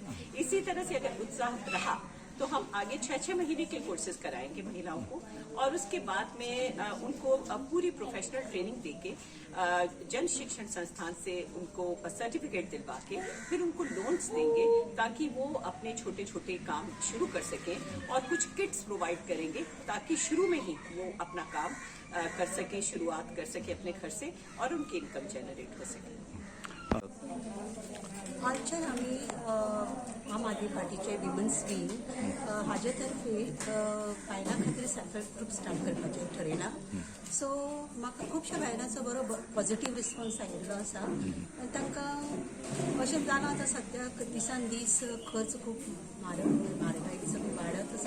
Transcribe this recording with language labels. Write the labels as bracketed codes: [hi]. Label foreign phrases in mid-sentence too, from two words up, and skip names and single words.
[hi] इसी तरह से अगर उत्साह रहा तो हम आगे 6-6 महीने के कोर्सेज कराएंगे महिलाओं को और उसके बाद में उनको पूरी [en] professional training [hi] देके जन शिक्षण संस्थान से उनको सर्टिफिकेट दिलवा के फिर उनको लोन्स देंगे ताकि वो अपने छोटे छोटे काम शुरू कर सकें और कुछ [en] kits provide [hi] करेंगे ताकि शुरू में ही वो अपना काम कर सके, शुरुआत कर सके अपने घर से और उनकी [en] income generate [hi] हो सके. [kok] आजच्यान आमी आम आदमी पार्टीचे [en] women's wing [kok] हाजे तर्फे बायलां खातीर [en] self help group start [kok] करपाचें ठरयलां. सो म्हाका खुबश्या बायलांचो बरो [en] positive response [kok] आयिल्लो आसा. तांकां अशें जालां आतां सद्याक दिसान दीस खर्च खूब म्हारगाय सगळी वाडत आसा.